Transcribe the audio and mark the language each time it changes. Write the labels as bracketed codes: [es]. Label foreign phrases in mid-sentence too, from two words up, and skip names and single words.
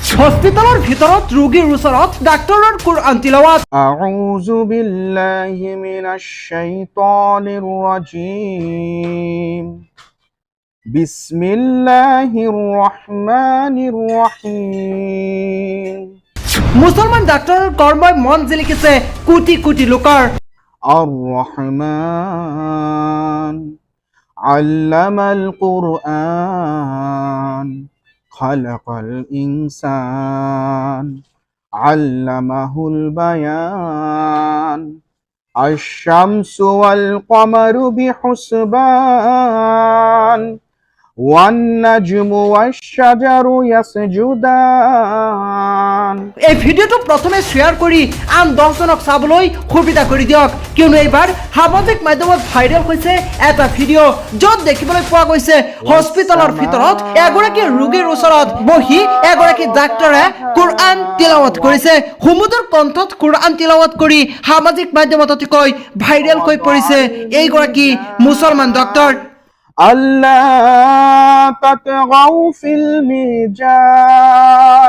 [as] হস্পিটালৰ ভিতৰত ৰোগীৰ ওচৰত ডাক্তৰৰ কুৰআন তিলাৱাত। [ar] أعوذ بالله من الشيطان الرجيم. بسم الله الرحمن الرحيم. [as] মুছলমান ডাক্তৰৰ কৰ্মই মন জিলিকিছে কোটি কোটি লোকৰ। [ar] الرحمن علم القرآن خلق الإنسان علمه البيان الشمس والقمر بحسبان والنجم والشجر يسجدان। [as] এই ভিডিওটো প্ৰথমে শ্বেয়াৰ কৰি আন 10 জনক চাবলৈ সুবিধা কৰি দিয়ক, কিয়নো এইবাৰ সামাজিক মাধ্যমত ভাইৰেল হৈছে এটা ভিডিঅ' য'ত দেখিবলৈ পোৱা গৈছে হস্পিটালৰ ভিতৰত এগৰাকী ৰোগীৰ ওচৰত বহি এগৰাকী ডাক্তৰে কুৰআন তিলাৱাত কৰিছে। সুমধুৰ কণ্ঠত কুৰআন তিলাৱাত কৰি সামাজিক মাধ্যমত অতিকৈ ভাইৰেল হৈ পৰিছে এইগৰাকী মুছলমান ডক্তৰ। [ar] ألا تطغوا في الميزان